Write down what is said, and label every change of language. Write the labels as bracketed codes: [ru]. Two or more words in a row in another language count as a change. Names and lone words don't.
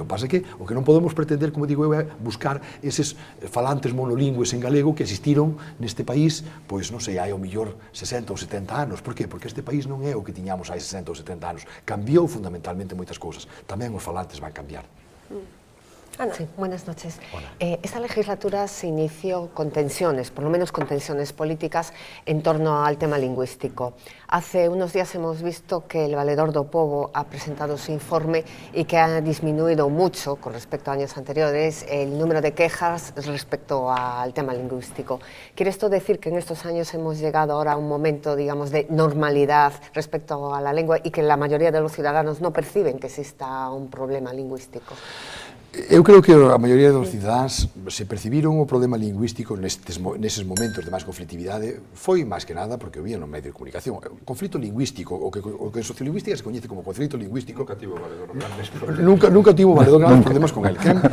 [gl] Pasa que o que non podemos pretender, como digo eu, é buscar eses falantes monolingües en galego que existiron neste país, pois non sei, hai ao mellor 60 ou 70 anos. Por qué? Porque este país non é o que tiñamos hai 60 ou 70 anos. Cambiou fundamentalmente moitas cousas. Tamén os falantes van cambiar. Ana. [es] Sí, buenas noches. Esta legislatura se inició con tensiones, por lo menos con tensiones políticas, en torno al tema lingüístico. Hace unos días hemos visto que el Valedor do Pobo ha presentado su informe y que ha disminuido mucho, con respecto a años anteriores, el número de quejas respecto al tema lingüístico. ¿Quiere esto decir que en estos años hemos llegado ahora a un momento, digamos, de normalidad respecto a la lengua y que la mayoría de los ciudadanos no perciben que exista un problema lingüístico? [gl] Eu creo que a maioría dos cidadáns se percibiron o problema lingüístico neses momentos de máis conflictividade foi máis que nada porque o vían no medio de comunicación. O conflito lingüístico, o que en sociolingüística se coñece como conflito lingüístico, nunca tivo Valedor grandes problemas con el.